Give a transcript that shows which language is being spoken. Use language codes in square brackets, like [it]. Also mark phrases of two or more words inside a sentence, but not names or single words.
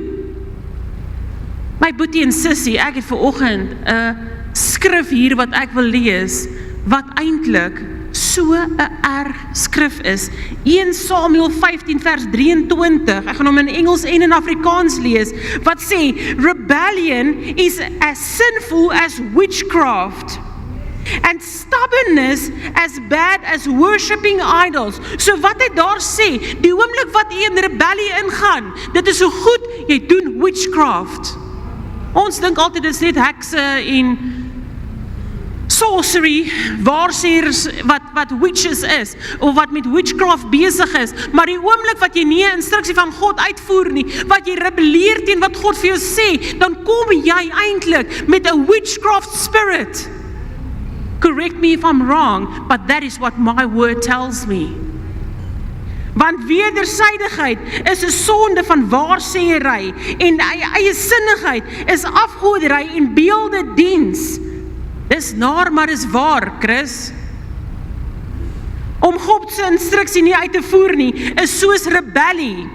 [af] My boetie en sussie, ek het vanoggend 'n skrif hier wat ek wil lees, wat eintlik so 'n erg skrif is. 1 Samuel 15 vers 23, ek gaan hom in Engels en in Afrikaans lees, wat sê, [en] rebellion is as sinful as witchcraft, and stubbornness as bad as worshipping idols. [af] So wat hy daar sê, die oomblik wat jy in rebellie ingaan, dit is so goed, jy doen witchcraft. Ons dink altyd dit is net hekse en sorcery, waarsêers wat witches is, of wat met witchcraft besig is, maar die oomblik wat jy nie 'n instruksie van God uitvoer nie, wat jy rebelleer teen wat God vir jou sê, dan kom jy eintlik met 'n [en] witchcraft spirit. Correct me if I'm wrong, but that is what my word tells me. [af] Want wedersydigheid is 'n sonde van waarsêery en eie sinnigheid is afgodery en beeldediens. Dis naar, maar is waar, Chris. Om God se instruksie nie uit te voer nie, is soos rebellie.